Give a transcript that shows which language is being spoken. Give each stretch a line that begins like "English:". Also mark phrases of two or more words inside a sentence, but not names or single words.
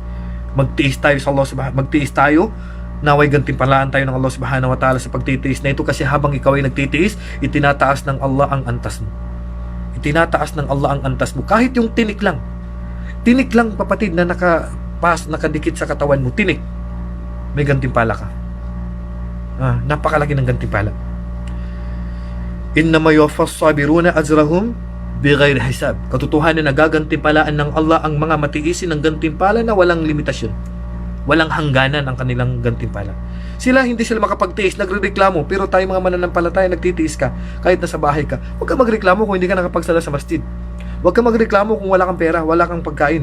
Filipino: Magtiis tayo sa Allah magtiis tayo, naway gantimpalaan tayo ng Allah
Arabic: سبحانه وتعالى
Filipino: sa pagtitiis na ito, kasi habang ikaw ay nagtitiis, itinataas ng Allah ang antas mo. Itinataas ng Allah ang antas mo. Kahit yung tinik lang kapatid na nakadikit sa katawan mo, tinik, may gantimpala ka. Napakalaki ng gantimpala.
Arabic: إنما يوفى الصابرون أجرهم بغير حساب.
Filipino: Katotohanan na gagantimpalaan ng Allah ang mga matiisin ng gantimpala na walang limitasyon. Walang hangganan ang kanilang gantimpala. Hindi sila makapagtiis, nagrereklamo, pero tayo mga mananampalataya nagtitiis ka kahit nasa bahay ka. Huwag ka magreklamo kung hindi ka nakapagsala sa masjid. Huwag ka magreklamo kung wala kang pera, wala kang pagkain.